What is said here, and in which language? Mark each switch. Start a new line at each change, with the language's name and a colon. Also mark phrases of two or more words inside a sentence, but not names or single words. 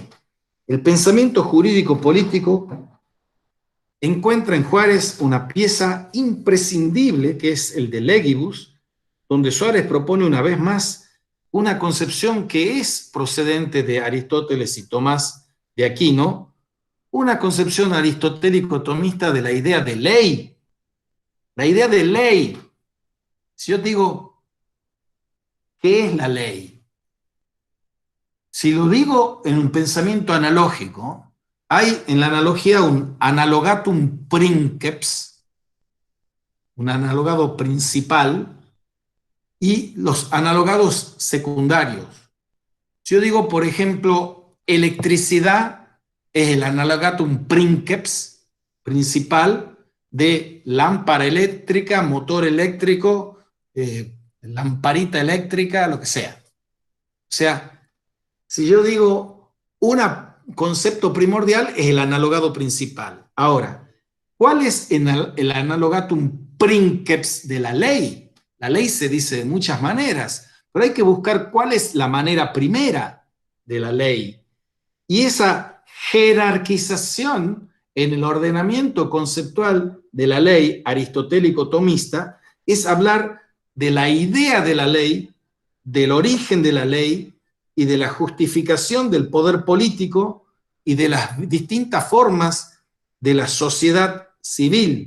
Spanish: El pensamiento jurídico político encuentra en Juárez una pieza imprescindible que es el de Legibus, donde Suárez propone una vez más una concepción que es procedente de Aristóteles y Tomás de Aquino, una concepción aristotélico-tomista de la idea de ley. La idea de ley. Si yo digo, ¿qué es la ley? Si lo digo en un pensamiento analógico, hay en la analogía un
Latin: analogatum princeps,
Spanish: un analogado principal, y los analogados secundarios. Si yo digo, por ejemplo, electricidad es el
Latin: analogatum princeps
Spanish: principal de lámpara eléctrica, motor eléctrico, lamparita eléctrica, lo que sea. O sea, si yo digo un concepto primordial es el analogado principal. Ahora, ¿cuál es el
Latin: analogatum princeps
Spanish: de la ley? La ley se dice de muchas maneras, pero hay que buscar cuál es la manera primera de la ley. Y esa jerarquización en el ordenamiento conceptual de la ley aristotélico-tomista es hablar de la idea de la ley, del origen de la ley y de la justificación del poder político y de las distintas formas de la sociedad civil.